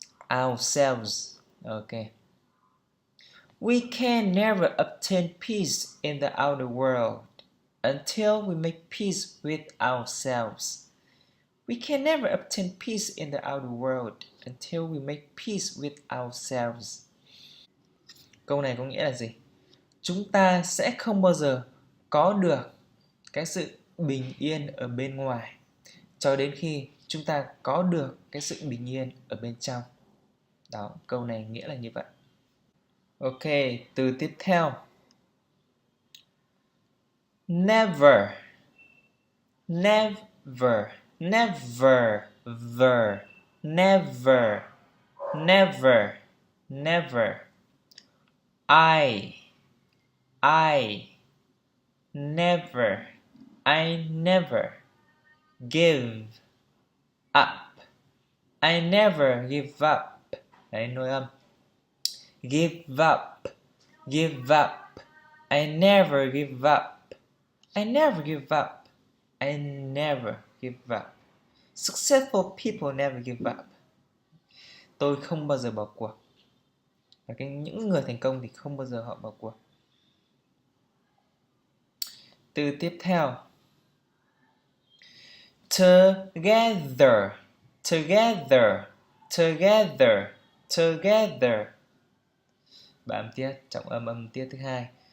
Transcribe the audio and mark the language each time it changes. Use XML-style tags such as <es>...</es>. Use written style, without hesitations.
<en>Ourselves. Ok. We can never obtain peace in the outer world until we make peace with ourselves. We can never obtain peace in the outer world until we make peace with ourselves.</en> <vi>Câu này có nghĩa là gì? Chúng ta sẽ không bao giờ có được cái sự bình yên ở bên ngoài cho đến khi chúng ta có được cái sự bình yên ở bên trong. Đó, câu này nghĩa là như vậy. Ok, từ tiếp theo.</vi> <en>Never, never, never, ver, never, never, never. I, never, I never give up. I never give up.</en> <vi>Đấy, nối âm.</vi> <en>Give up, give up. I never give up. I never give up. I never give up. Successful people never give up.</en> <vi>Tôi không bao giờ bỏ cuộc. Và những người thành công thì không bao giờ họ bỏ cuộc. Từ tiếp theo.</vi> <en>Together, together, together, together.</en> <vi>Ba âm tiết, trọng âm tiết thứ hai.</vi>